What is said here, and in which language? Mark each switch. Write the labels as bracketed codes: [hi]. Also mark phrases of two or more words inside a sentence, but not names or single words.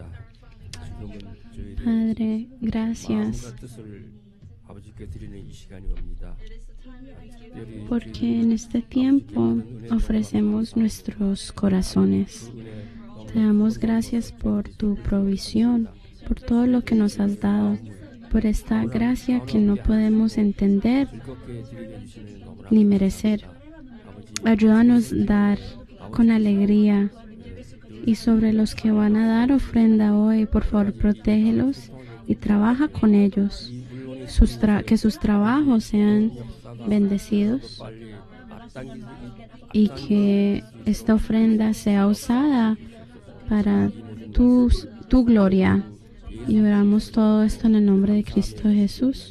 [ko] 지금은 저희들 [es] Padre, gracias. [ko] 마음과 뜻을 아버지께 드리는 이 시간이 옵니다. [es] Porque en este tiempo ofrecemos nuestros corazones. [ko] 그 은혜 [es] Te damos gracias por tu provisión, por todo lo que nos has dado, por esta gracia que no podemos entender [ko] 즐겁게 드리게 해주시면 너무나 [es] ni merecer. [ko] 아버지 [es] Ayúdanos a dar con alegría. Y sobre los que van a dar ofrenda hoy, por favor, protégelos y trabaja con ellos. Que sus trabajos sean bendecidos [ko] 빨리 앞당기고 [es] y que esta ofrenda sea usada para tu gloria. Y oramos todo esto en el nombre de Cristo Jesús.